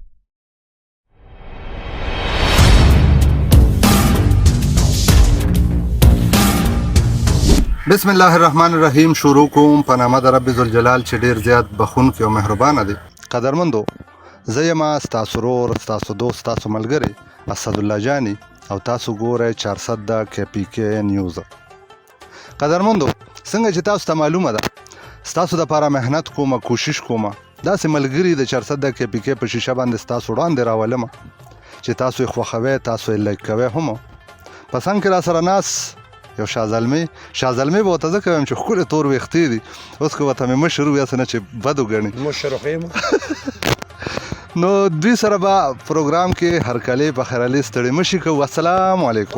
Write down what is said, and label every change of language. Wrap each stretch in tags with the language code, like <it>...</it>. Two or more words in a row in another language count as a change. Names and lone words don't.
<ps>بسم الله الرحمن الرحیم شروع کوم په نامه د رب ذوالجلال چې ډېر زیات بخښونکی او مهربانه دی قدرمندو زه یم ستاسو ورور ستاسو دوست ستاسو ملګری اسدالله جاني او تاسو ګورئ 400 د کے پی کے نیوز قدرمندو څنګه چې تاسو ته معلومه ده ستاسو دپاره محنت کومه کوشش کومه داسې ملګري د 400 د کے پی کے په شیشه باندې ستاسو وړاندې راولمه چې تاسو یې خوښوئ تاسو یې لایک کوئ هم په څنګ کې راسره ناست یو شاه زلمی به ورته زه کوم چې ښکلې تور ویښتې دي اوس که ورته مې مشر ویاسې نه چې بد وګڼي مشر خو یم نو دوی سره به پروګرام کې هرکلی په خیرالي ستړي مه شي کوو</ps> <ar>السلام علیکم</ar>